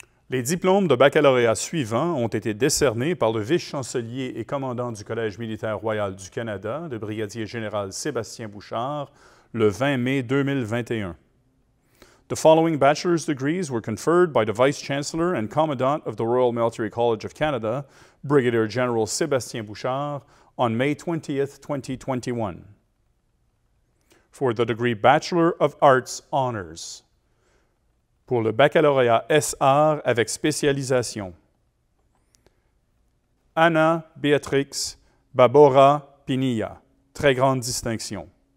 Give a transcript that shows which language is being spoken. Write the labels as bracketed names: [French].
[French] Les diplômes de baccalauréat suivants ont été décernés par le vice-chancelier et commandant du Collège militaire royal du Canada, le brigadier général Sébastien Bouchard, le 20 mai 2021. [English] The following bachelor's degrees were conferred by the Vice-Chancellor and Commandant of the Royal Military College of Canada, Brigadier General Sébastien Bouchard, on May 20th, 2021. For the degree Bachelor of Arts Honors, [French] pour le baccalauréat S.Art avec spécialisation, Anna Beatrix Babora Pinilla, très grande distinction.